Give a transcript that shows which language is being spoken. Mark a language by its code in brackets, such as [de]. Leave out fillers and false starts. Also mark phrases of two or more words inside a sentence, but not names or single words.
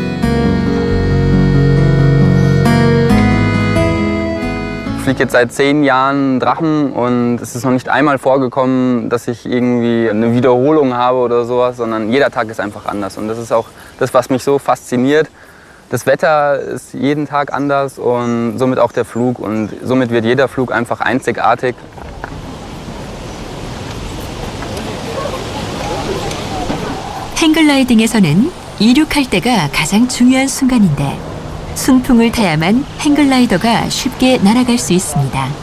[de] Ich fliege jetzt seit 10 Jahren Drachen und es ist noch nicht einmal vorgekommen, dass ich irgendwie eine Wiederholung habe oder sowas, sondern jeder Tag ist einfach anders. Und das ist auch das, was mich so fasziniert. Das Wetter ist jeden Tag anders und somit auch der Flug. Und somit wird jeder Flug einfach einzigartig. [ko] 행글라이딩에서는 이륙할 때가 가장 중요한 순간인데 순풍을 타야만 행글라이더가 쉽게 날아갈 수 있습니다.